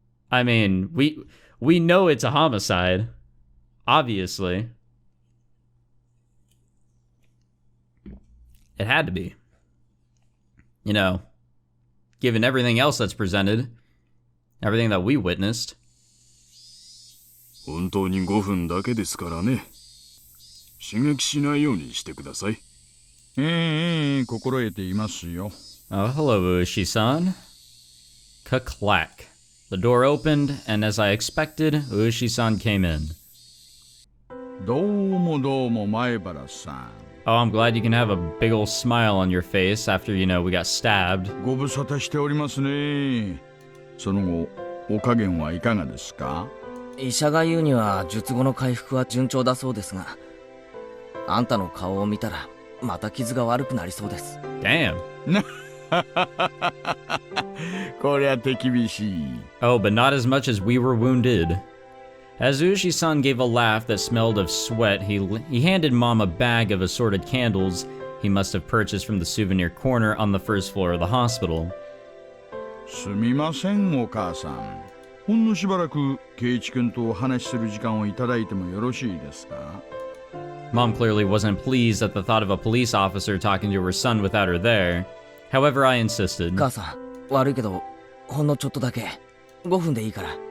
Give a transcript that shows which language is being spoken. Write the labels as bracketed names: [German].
[English] I mean, we know it's a homicide, obviously. It had to be. You know, given everything else that's presented, everything that we witnessed. [Japanese] 本当に5分だけですからね。刺激しないようにしてください。心得ていますよ。 [English] Oh, hello, Ueshi-san. Ka-clack. The door opened, and as I expected, Ueshi-san came in. [Japanese] どうも前原さん。 [English] Oh, I'm glad you can have a big ol' smile on your face after, we got stabbed. [Japanese] ご無沙汰しておりますね。その後、お加減はいかがですか？医者が言うには術後の回復は順調だそうですが、あんたの顔を見たらまた傷が悪くなりそうです。 [English] Damn. [Japanese] こりゃ手厳しい。 [English] Oh, but not as much as we were wounded. As Ueshi-san gave a laugh that smelled of sweat, he handed Mom a bag of assorted candles he must have purchased from the souvenir corner on the first floor of the hospital. [Japanese] すみません、お母さん。ほんのしばらく圭一君とお話しする時間をいただいてもよろしいですか？ [English] Mom clearly wasn't pleased at the thought of a police officer talking to her son without her there. However, I insisted. [Japanese] 母さん、悪いけど、ほんのちょっとだけ、5分でいいから。